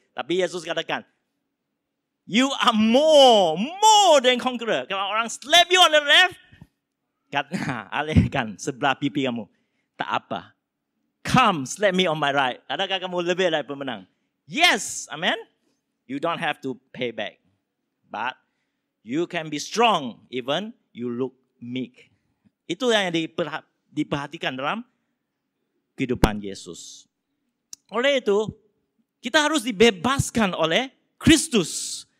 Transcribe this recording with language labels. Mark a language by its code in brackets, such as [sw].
[ms] Tapi Yesus katakan, [en] you are more than conqueror. [ms] Kalau orang [en] slap you on the left, [ms] alihkan sebelah pipi kamu. Tak apa. [en] Come, slap me on my right. [ms] Adakah kamu lebih dari pemenang? [en] Yes, amen. You don't have to pay back. But you can be strong even you look meek. [ms] Itu yang diperhatikan dalam kehidupan Yesus. Oleh itu, kita harus dibebaskan oleh Kristus.